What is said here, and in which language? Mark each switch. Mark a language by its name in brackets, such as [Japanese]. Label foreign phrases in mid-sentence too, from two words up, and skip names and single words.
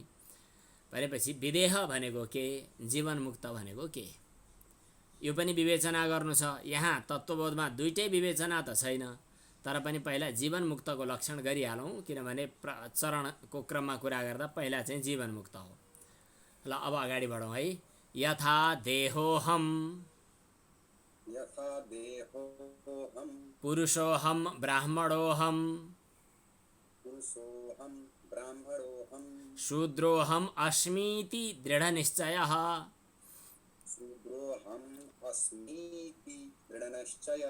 [Nepali] भनेपछि विदेह भनेको के, जीवन मुक्त भनेको के, यो पनि विवेचना गर्नु छ। यहाँ तत्त्वबोधमा दुईटै विवेचना त छैन, तर पनि पहिला जीवन मुक्तको लक्षण गरिहालौँ, किनभने चरणको क्रममा कुरा गर्दा पहिला चाहिँ जीवन मुक्त हो। ल अब अगाडि बढौँ है। [Sanskrit] यथा देहोहम, यथा देहोहम, पुरुषोहम ब्राह्मणोहम, पुरुषोहम ब्राह्मणोहम, शूद्रोहम अस्मीति दृढनिश्चयः, शूद्रोहम अस्मीति दृढनिश्चयः,